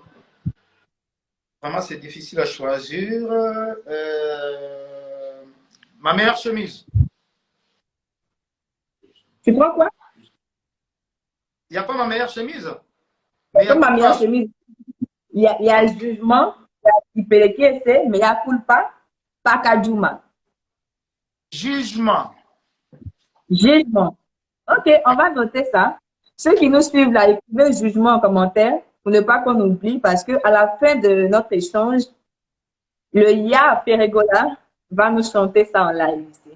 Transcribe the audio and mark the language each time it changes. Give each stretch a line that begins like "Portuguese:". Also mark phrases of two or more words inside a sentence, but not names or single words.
French: Vraiment, c'est difficile à choisir. Ma meilleure chemise. Tu prends quoi? Il n'y a pas ma meilleure chemise. Mais il y a Comme ma meilleure culpa. chemise. Il y a jugement, il y a kipelekiese, mea culpa, pakajuma. Jugement. Jugement. Ok, on va noter ça. Ceux qui nous suivent là, écrivez jugement en commentaire pour ne pas qu'on oublie parce que à la fin de notre échange, le Ya Peregola va nous chanter ça en live ici.